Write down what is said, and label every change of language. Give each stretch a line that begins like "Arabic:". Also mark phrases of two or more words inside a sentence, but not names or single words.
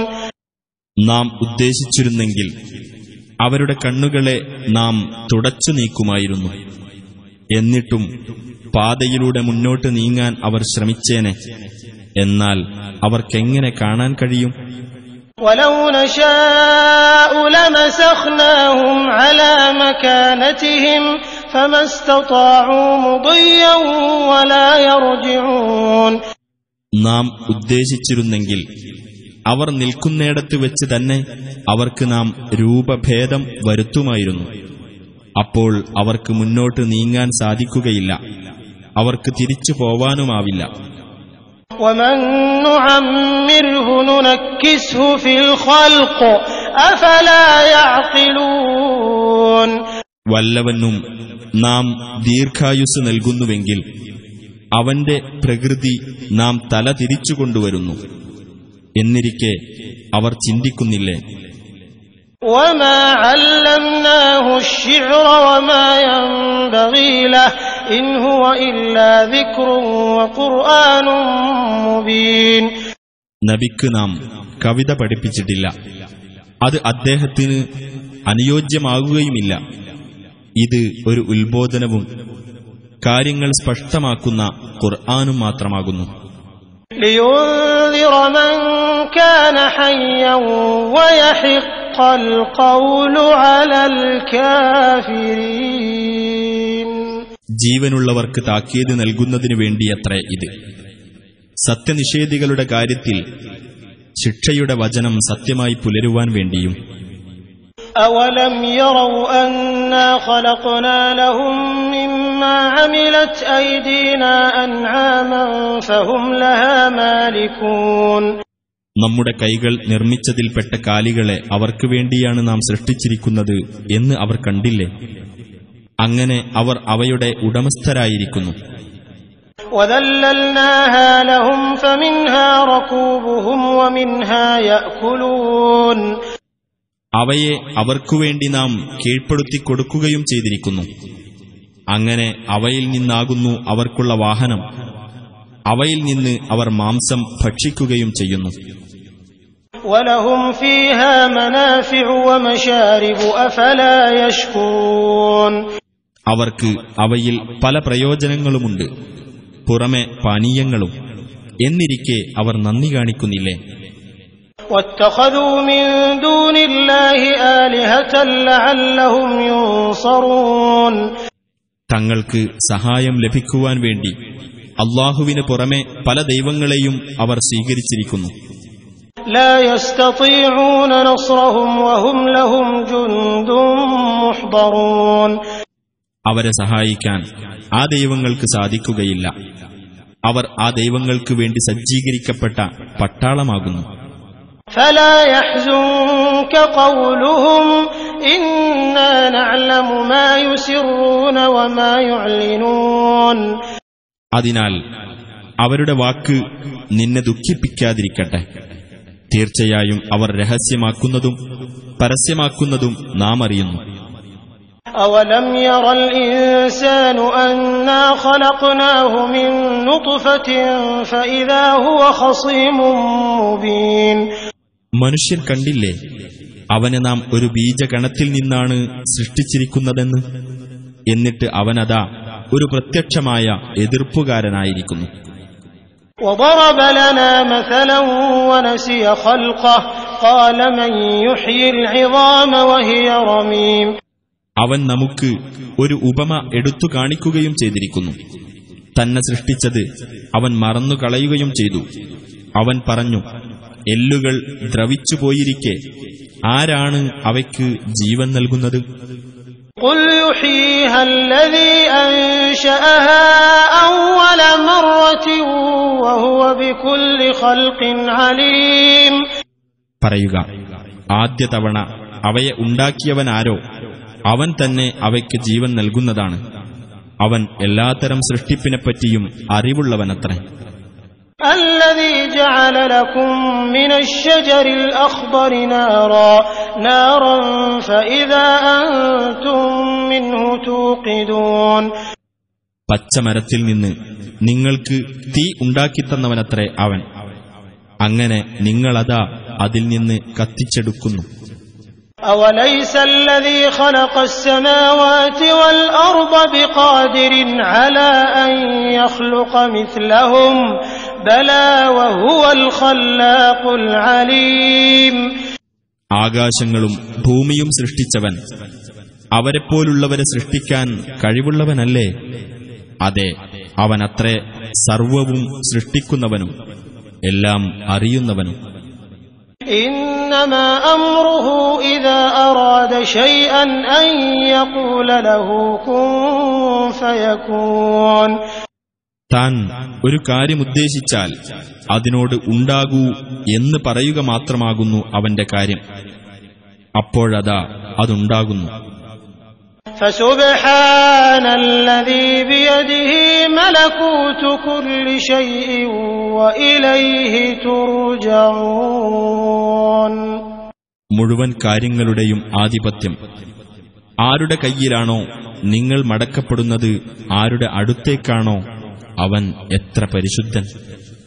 Malayalam: നാം ഉദ്ദേശിച്ചിരുന്നെങ്കിൽ അവരുടെ കണ്ണുകളെ നാം തുടച്ചു നീക്കുമായിരുന്നു. എന്നിട്ടും പാതയിലൂടെ മുന്നോട്ട് നീങ്ങാൻ അവർ ശ്രമിച്ചേനെ. എന്നാൽ അവർക്കെങ്ങനെ കാണാൻ കഴിയും?
Arabic: ولو نشاء لمسخناهم على مكانتهم فما استطاعوا مضيا ولا يرجعون.
Malayalam: നാം ഉദ്ദേശിച്ചിരുന്നെങ്കിൽ അവർ നിൽക്കുന്നിടത്ത് വെച്ച് തന്നെ അവർക്ക് നാം രൂപഭേദം വരുത്തുമായിരുന്നു. അപ്പോൾ അവർക്ക് മുന്നോട്ട് നീങ്ങാൻ സാധിക്കുകയില്ല, അവർക്ക് തിരിച്ചു പോവാനുമാവില്ല.
Arabic: ومن نعمره ننكسه في الخلق أفلا يعقلون.
Malayalam: വല്ലവനും നാം ദീർഘായുസ് നൽകുന്നുവെങ്കിൽ അവന്റെ പ്രകൃതി നാം തല തിരിച്ചുകൊണ്ടുവരുന്നു. എന്നിരിക്കെ അവർ ചിന്തിക്കുന്നില്ലേ?
Arabic: وما علمناه الشعر وما ينبغي له إن هو إلا ذكر وقرآن مبين.
Malayalam: നബിക്ക് നാം കവിത പഠിപ്പിച്ചിട്ടില്ല, അത് അദ്ദേഹത്തിന് അനുയോജ്യമാകുകയുമില്ല. ഇത് ഒരു ഉത്ബോധനവും കാര്യങ്ങൾ സ്പഷ്ടമാക്കുന്ന ഖുർആനും മാത്രമാകുന്നു.
Arabic: لينذر من كان حيا ويحق القول على الكافرين.
Malayalam: ജീവനുള്ളവർക്ക് താക്കീത് നൽകുന്നതിനു വേണ്ടിയത്രേ ഇത്. സത്യനിഷേധികളുടെ കാര്യത്തിൽ ശിക്ഷയുടെ വചനം സത്യമായി പുലരുവാൻ വേണ്ടിയും.
Arabic: أولم يروا أنا خلقنا لهم مما عملت أيدينا أنعاما فهم لها مالكون.
Malayalam: നമ്മുടെ കൈകൾ നിർമ്മിച്ചതിൽപ്പെട്ട കാലികളെ അവർക്ക് വേണ്ടിയാണ് നാം സൃഷ്ടിച്ചിരിക്കുന്നത് എന്ന് അവർ കണ്ടില്ലേ? അങ്ങനെ അവർ അവയുടെ ഉടമസ്ഥരായിരിക്കുന്നു.
Arabic: وَذَلَّلْنَاهَا لَهُمْ فَمِنْهَا رَكُوبُهُمْ وَمِنْهَا يَأْكُلُونَ
Malayalam: അവയെ അവർക്കുവേണ്ടി നാം കീഴ്പ്പെടുത്തി കൊടുക്കുകയും ചെയ്തിരിക്കുന്നു. അങ്ങനെ അവയിൽ നിന്നാകുന്നു അവർക്കുള്ള വാഹനം, അവയിൽ നിന്ന് അവർ മാംസം ഭക്ഷിക്കുകയും ചെയ്യുന്നു.
Arabic: وَلَهُمْ فِيهَا مَنَافِعُ وَمَشَارِبُ أَفَلَا يَشْكُرُونَ
Malayalam: അവർക്ക് അവയിൽ പല പ്രയോജനങ്ങളുമുണ്ട്, പുറമെ പാനീയങ്ങളും. എന്നിരിക്കെ അവർ നന്ദി കാണിക്കുന്നില്ലേ?
Arabic: وَاتَّخَذُوا مِن دُونِ اللَّهِ آلِهَةً لَّعَلَّهُمْ يُنصَرُونَ
Malayalam: തങ്ങൾക്ക് സഹായം ലഭിക്കുവാൻ വേണ്ടി അല്ലാഹുവിന് പുറമെ പല ദൈവങ്ങളെയും അവർ സ്വീകരിച്ചിരിക്കുന്നു.
Arabic: لا يستطيعون نصرهم وهم لهم جند محضرون
Malayalam: അവരെ സഹായിക്കാൻ ആ ദൈവങ്ങൾക്ക് സാധിക്കുകയില്ല. അവർ ആ ദൈവങ്ങൾക്ക് വേണ്ടി സജ്ജീകരിക്കപ്പെട്ട പട്ടാളമാകുന്നു.
Arabic: فلا يحزنك قولهم إنا نعلم ما يسرون وما يعلنون
Malayalam: അതിനാൽ അവരുടെ വാക്ക് നിന്നെ ദുഃഖിപ്പിക്കാതിരിക്കട്ടെ. തീർച്ചയായും അവർ രഹസ്യമാക്കുന്നതും പരസ്യമാക്കുന്നതും നാം അറിയുന്നു.
Arabic: أولم ير الإنسان أنا خلقناه من نطفة فإذا هو خصيم مبين
Malayalam: മനുഷ്യർ കണ്ടില്ലേ അവനെ നാം ഒരു ബീജഗണത്തിൽ നിന്നാണ് സൃഷ്ടിച്ചിരിക്കുന്നതെന്ന്? എന്നിട്ട് അവനതാ ഒരു പ്രത്യക്ഷമായ എതിർപ്പുകാരനായിരിക്കുന്നു.
Arabic: وضرب لنا مثلا ونسي خلقه قال من يحيي العظام وهي رميم
Malayalam: അവൻ നമുക്ക് ഒരു ഉപമ എടുത്തു കാണിക്കുകയും ചെയ്തിരിക്കുന്നു. തന്നെ സൃഷ്ടിച്ചത് അവൻ മറന്നുകളയുകയും ചെയ്തു. അവൻ പറഞ്ഞു, എല്ലുകൾ ദ്രവിച്ചുപോയിരിക്കെ ആരാണ് അവയ്ക്ക് ജീവൻ നൽകുന്നത്?
Arabic: قل يحييها الذي أنشأها أول مرة وهو بكل خلق عليم
Malayalam: പറയുക, ആദ്യ തവണ അവയെ ഉണ്ടാക്കിയവനാരോ അവൻ തന്നെ അവയ്ക്ക് ജീവൻ നൽകുന്നതാണ്. അവൻ എല്ലാത്തരം സൃഷ്ടിപ്പിനെപ്പറ്റിയും അറിവുള്ളവനത്രേ.
Arabic: الذي جعل لكم من الشجر الأخضر نارا فإذا أنتم منه توقدون
Malayalam: പച്ചമരത്തിൽ നിന്ന് നിങ്ങൾക്ക് തീ ഉണ്ടാക്കിത്തന്നവനത്രേ അവൻ. അങ്ങനെ നിങ്ങളതാ അതിൽ നിന്ന് കത്തിച്ചെടുക്കുന്നു.
Arabic: أوليس الذي خلق السماوات والأرض بقادر على أن يخلق مثلهم بلى وهو الخلاق العليم
Malayalam: ആകാശങ്ങളും ഭൂമിയും സൃഷ്ടിച്ചവൻ അവരെപ്പോലുള്ളവരെ സൃഷ്ടിക്കാൻ കഴിവുള്ളവനല്ലേ? അതെ, അവനത്രേ സർവവും സൃഷ്ടിക്കുന്നവനും എല്ലാം അറിയുന്നവനും.
Arabic: إنما أمره إذا أراد شيئا أن يقول له كن فيكون
Malayalam: താൻ ഒരു കാര്യമുദ്ദേശിച്ചാൽ അതിനോട് ഉണ്ടാകൂ എന്ന് പറയുക മാത്രമാകുന്നു അവന്റെ കാര്യം. അപ്പോഴതാ അതുണ്ടാകുന്നു.
Arabic: فسبحان الذي بيده ملكوت كل شيء وإليه ترجعون
Malayalam: മുഴുവൻ കാര്യങ്ങളുടെയും ആധിപത്യം ആരുടെ കയ്യിലാണോ നിങ്ങൾ മടക്കപ്പെടുന്നത്, ആരുടെ അടുത്തേക്കാണോ അവൻ എത്ര പരിശുദ്ധൻ.